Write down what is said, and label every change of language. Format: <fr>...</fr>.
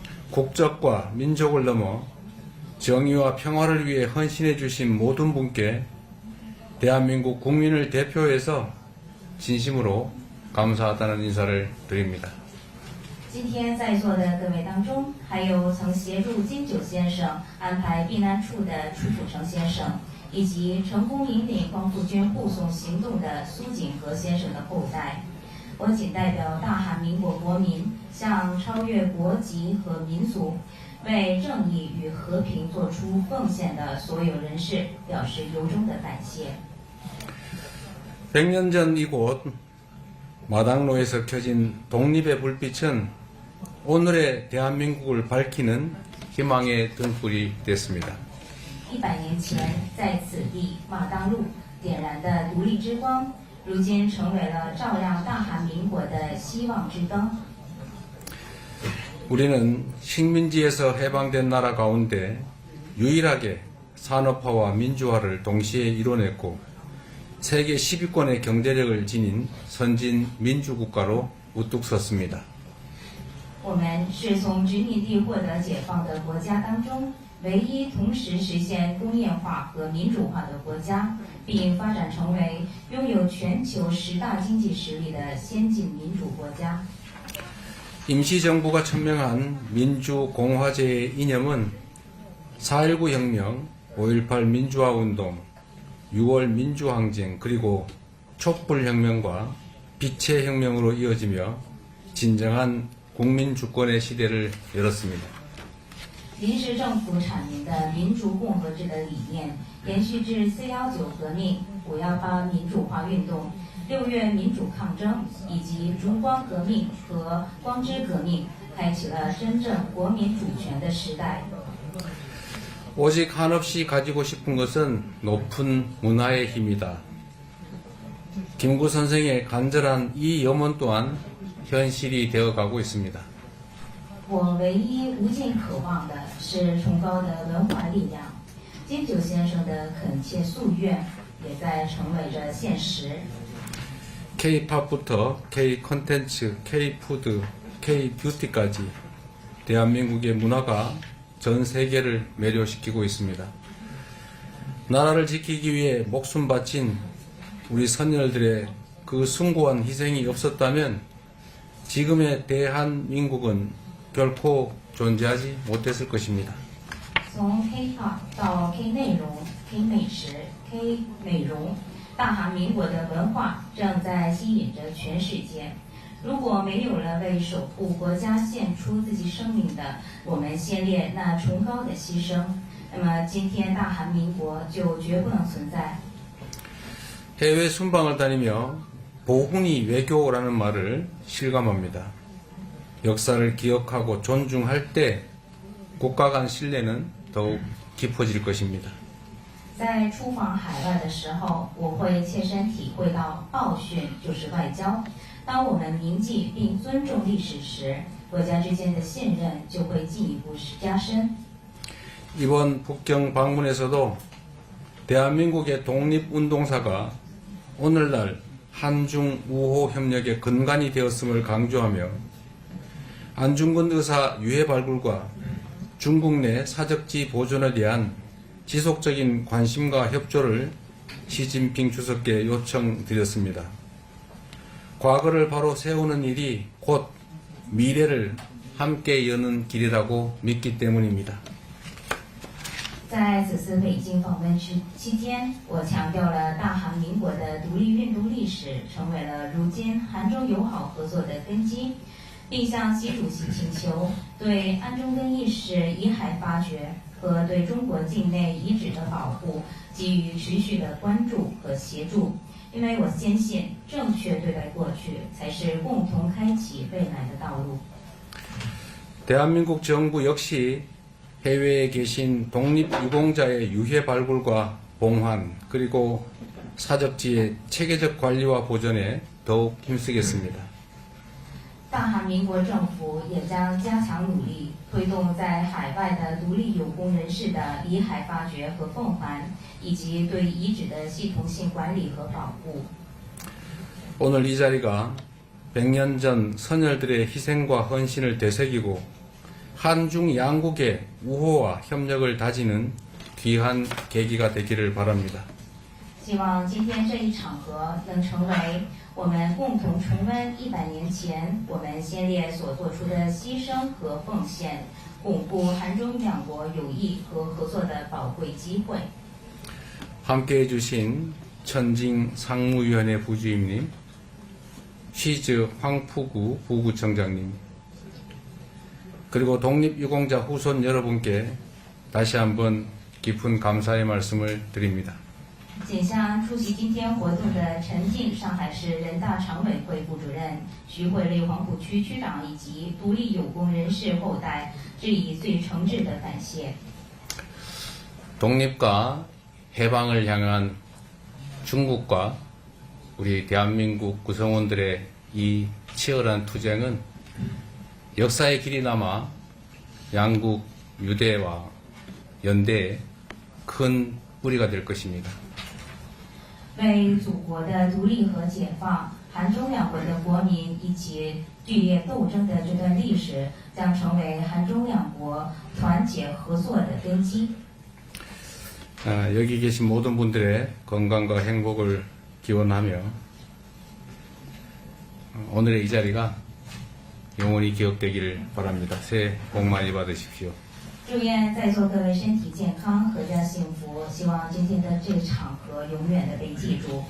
<ko>국적과 민족을 넘어 정의와 평화를 위해 헌신해 주신 모든 분께 대한민국 국민을 대표해서 진심으로 감사하다는 인사를 드립니다.</ko> <zh>今天在座的各位当中，还有曾协助金九先生安排避难处的楚辅成先生，以及成功引领光复军护送行动的苏锦和先生的后代。我仅代表大韩民国国民，向超越国籍和民族，为正义与和平做出奉献的所有人士表示由衷的感谢。</zh> <ko>100년 전 이곳 마당로에서 켜진 독립의 불빛은 오늘의 대한민국을 밝히는 희망의 등불이 됐습니다.</ko> <zh>100年前，在此地马当路点燃的独立之光，如今成为了照亮大韩民国的希望之灯。</zh> <ko>우리는 식민지에서 해방된 나라 가운데 유일하게 산업화와 민주화를 동시에 이뤄냈고 세계 10위권의 경제력을 지닌 선진 민주국가로 우뚝 섰습니다.</ko> <zh>我们是从殖民地获得解放的国家当中唯一同时实现工业化和民主化的国家，并发展成为拥有全球10大经济实力的先进民主国家。</zh> <ko>임시정부가 천명한 민주공화제의 이념은 4.19 혁명, 5.18 민주화운동, 6월 민주항쟁, 그리고 촛불혁명과 빛의 혁명으로 이어지며 진정한 국민주권의 시대를 열었습니다.</ko> <zh>临时政府阐明的民主共和制的理念，延续至4.19革命、5.18民主化运动、6月民主抗争以及烛光革命和光之革命，开启了真正国民主权的时代。</zh> <ko>오직 한없이 가지고 싶은 것은 높은 문화의 힘이다. 김구 선생의 간절한 이 염원 또한 현실이 되어가고 있습니다.</ko> <zh>我唯一无尽渴望的是崇高的文化力量。金九先生的恳切夙愿也在成为着现实。</zh> <ko>K-팝부터 K-컨텐츠, K-푸드, K-뷰티까지 대한민국의 문화가 전 세계를 매료시키고 있습니다. 나라를 지키기 위해 목숨 바친 우리 선열들의 그 숭고한 희생이 없었다면 지금의 대한민국은 결코 존재하지 못했을 것입니다.</ko> <zh>从 K-pop 到 K 内容、K 美食、K 美容，大韩民国的文化正在吸引着全世界。如果没有了为守护国家献出自己生命的我们先烈那崇高的牺牲，那么今天大韩民国就绝不能存在。</zh> <ko>해외 순방을 다니며 보훈이 외교라는 말을 실감합니다. 역사를 기억하고 존중할 때 국가 간 신뢰는 더욱 깊어질 것입니다.</ko> <zh>在出访海外的时候，我会切身体会到报训就是外交。当我们铭记并尊重历史时，国家之间的信任就会进一步加深。</zh> <ko>이번 북경 방문에서도 대한민국의 독립운동사가 오늘날 한중 우호 협력의 근간이 되었음을 강조하며 안중근 의사 유해 발굴과 중국 내 사적지 보존에 대한 지속적인 관심과 협조를 시진핑 주석께 요청드렸습니다. 과거를 바로 세우는 일이 곧 미래를 함께 여는 길이라고 믿기 때문입니다.</ko> <zh>在此次北京访问期间，我强调了大韩民国的独立运动历史成为了如今韩中友好合作的根基，并向习主席请求对安中根义士遗骸发掘和对中国境内遗址的保护给予持续的关注和协助。因为我坚信，正确对待过去才是共同开启未来的道路。</zh> <ko>대한민국 정부 역시 해외에 계신 독립유공자의 유해 발굴과 봉환 그리고 사적지의 체계적 관리와 보존에 더욱 힘쓰겠습니다.</ko> <zh>大韩民国政府也将加强努力，推动在海外的独立有功人士的遗骸发掘和奉还，以及对遗址的系统性管理和保护。</zh> <ko>오늘 이 자리가 100년 전 선열들의 희생과 헌신을 되새기고 한중 양국의 우호와 협력을 다지는 귀한 계기가 되기를 바랍니다.</ko> <zh>希望今天这一场合能成为我们共同重温100年前我们先烈所做出的牺牲和奉献，巩固韩中两国友谊和合作的宝贵机会。</zh> <ko>함께해 주신 천징 상무위원회 부주임님, 시즈 황푸구 부구청장님, 그리고 독립유공자 후손 여러분께 다시 한번 깊은 감사의 말씀을 드립니다.</ko> <zh>仅向出席今天活动的陈静上海市人大常委会副主任、徐汇丽黄浦区区长以及独立有功人士后代致以最诚挚的感谢。</zh> <ko>독립과 해방을 향한 중국과 우리 대한민국 구성원들의 이 치열한 투쟁은 역사의 길이 남아 양국 유대와 연대에 큰 뿌리가 될 것입니다.</ko> <zh>为祖国的独立和解放，韩中两国的国民一起剧烈斗争的这段历史，将成为韩中两国团结合作的根基。</zh> <ko>여기 계신 모든 분들의 건강과 행복을 기원하며 오늘의 이 자리가 영원히 기억되기를 바랍니다. 새해 복 많이 받으십시오.</ko> <zh>祝愿在座各位身体健康，阖家幸福。希望今天的这个场合永远的被记住。</zh>